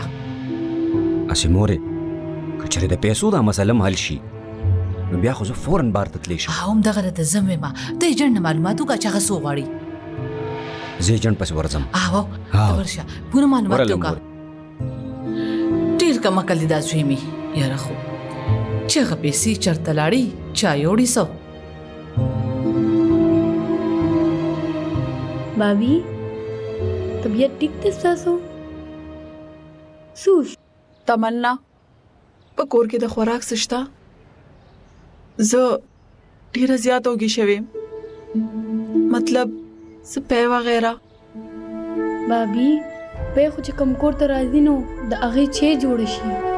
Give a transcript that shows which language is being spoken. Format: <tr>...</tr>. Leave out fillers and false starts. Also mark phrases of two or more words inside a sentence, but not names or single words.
<ps>هسې مورې که چېرې د پیسو دا مسله هم حل شي نو بیا خو زه فوراً بار ته تلی شم. همدغه راته زه هم ویمه د ایجنټ نه معلومات وکړه چې هغه څه وغواړي. زه ایجنټ پسې ورځم. ته ورشه پوره معلومات دې وکړه. ډېر کم عقل دی دا زوی مې، یاره خو چې هغه پیسې چېرته لاړې چا یوړې څه؟</ps> <ur>بھابی طبیعت ٹھیک تھی ستاسو؟ سوش</ur> <ps>تمنا په کور کې د خوراک څه شته؟ زه ډېره زیاته وږې شوې، مطلب څه پی وغیره. भाभी پی خو چې کوم کور ته راځي نو د هغې چای جوړه شي.</ps>